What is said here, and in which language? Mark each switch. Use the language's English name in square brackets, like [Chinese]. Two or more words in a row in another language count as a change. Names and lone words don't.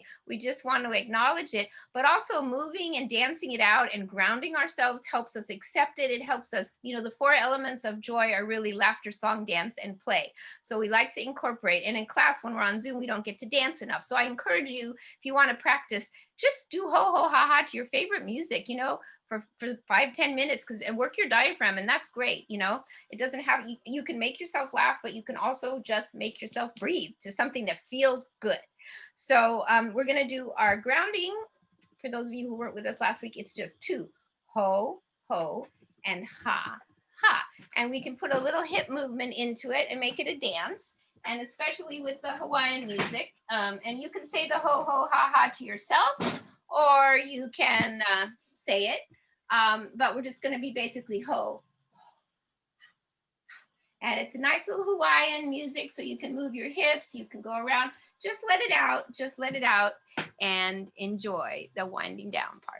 [English] We just want to acknowledge it, but also moving and dancing it out and grounding ourselves helps us accept it. It helps us, the four elements of joy are really laughter, song, dance, and play. So we like to incorporate. And in class, when we're on Zoom, we don't get to dance enough. So I encourage you, if you want to practice, just do ho ho ha ha to your favorite music, for 5-10 minutes, and work your diaphragm, and that's great. It doesn't have, you can make yourself laugh, but you can also just make yourself breathe to something that feels good. So we're going to do our grounding. For those of you who weren't with us last week, it's just two, ho ho and ha ha, and we can put a little hip movement into it and make it a dance, and especially with the Hawaiian music. And you can say the ho ho ha ha to yourself, or you can say it, but we're just going to be basically ho. And it's a nice little Hawaiian music, so you can move your hips, you can go around, just let it out, and enjoy the winding down part.